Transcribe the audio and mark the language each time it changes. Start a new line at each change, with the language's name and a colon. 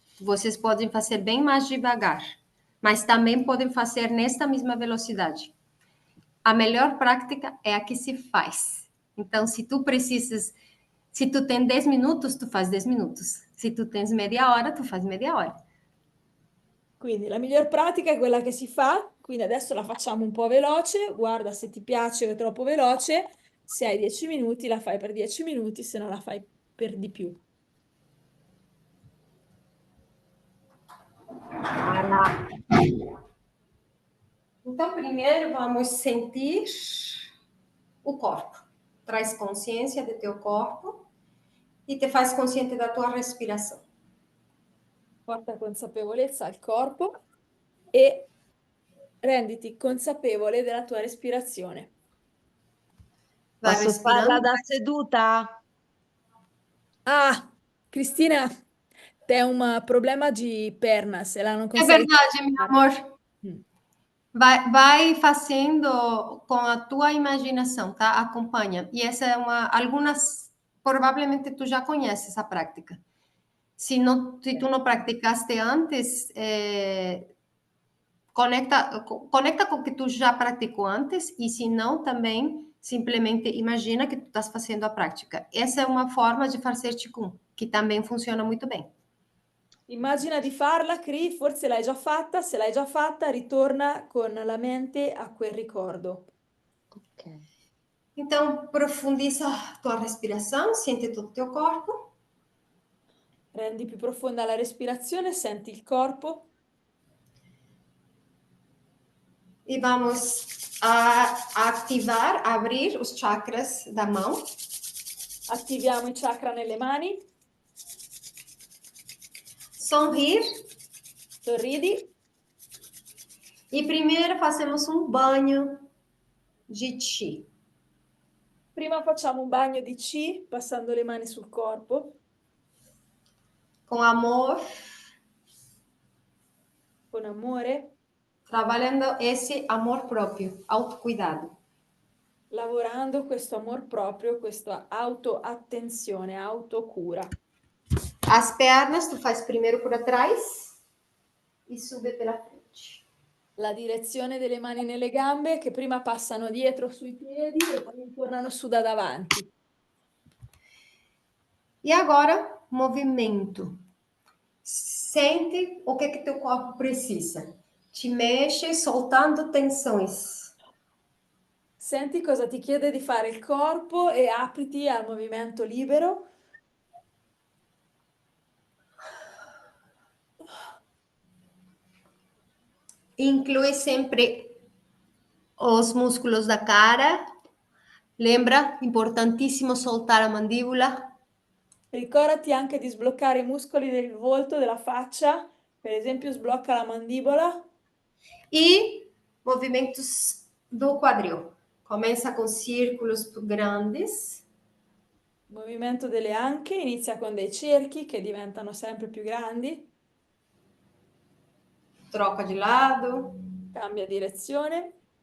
Portuguese: Vocês podem fazer bem mais devagar, mas também podem fazer nesta mesma velocidade. A melhor prática é a que se faz. Então, se tu tem 10 minutos, tu faz 10 minutos. Se tu tens meia hora, tu faz meia hora.
Italian: Quindi la miglior pratica è quella che si fa, quindi adesso la facciamo un po' veloce, guarda se ti piace o è troppo veloce, se hai 10 minuti la fai per 10 minuti, se no la fai per di più.
Portuguese: Então, primeiro vamos sentir o corpo. Traz consciência do teu corpo e te faz consciente da tua respiração.
Italian: Porta consapevolezza al corpo e renditi consapevole della tua respirazione.
Portuguese: Vai
Italian: Posso
Portuguese: respirando.
Italian: farla da seduta? Ah, Cristina,
Portuguese: tem
Italian: un problema di
Portuguese: perna,
Italian: se la non
Portuguese: É consegue. verdade, meu amor. Vai fazendo com a tua imaginação, tá? Acompanha. E essa é provavelmente tu já conheces a prática. Se tu não praticaste antes, conecta com o que tu já praticou antes, e se não, também simplesmente imagina que tu estás fazendo a prática. Essa é uma forma de fazer Qigong, que também funciona muito bem.
Italian: Immagina di farla, Cri, forse l'hai già fatta, se l'hai già fatta, ritorna con la mente a quel ricordo. Ok.
Portuguese: Então, profundiza a tua respiração, sente todo o teu corpo.
Italian: Rendi più profonda la respirazione, senti il corpo.
Portuguese: E vamos ativar, abrir os chakras da mão.
Italian: Attiviamo i chakra nelle mani.
Portuguese: Sorrir.
Italian: Sorridi.
Portuguese: E primeiro fazemos um banho de Qi.
Italian: Prima facciamo un bagno di Qi, passando le mani sul corpo.
Portuguese: com amor,
Italian: con amore,
Portuguese: trabalhando esse amor próprio, autocuidado.
Italian: lavorando questo amor proprio, questa autoattenzione, autocura.
Portuguese: As pernas tu faz primeiro por trás e sube pela frente.
Italian: La direzione delle mani nelle gambe che prima passano dietro sui piedi e poi tornano su da davanti.
Portuguese: E agora, movimento. Sente o que teu corpo precisa. Te mexe soltando tensões.
Italian: Senti cosa ti chiede di fare il corpo e apriti al movimento libero.
Portuguese: Inclui sempre os músculos da cara. Lembra, importantissimo soltar a mandíbula.
Italian: Ricordati anche di sbloccare i muscoli del volto, della faccia, per esempio sblocca la mandibola.
Portuguese: E movimentos do quadril. Começa com círculos grandes.
Italian: Movimento delle anche, inizia con dei cerchi che diventano sempre più grandi,
Portuguese: Troca de lado.
Italian: cambia direzione,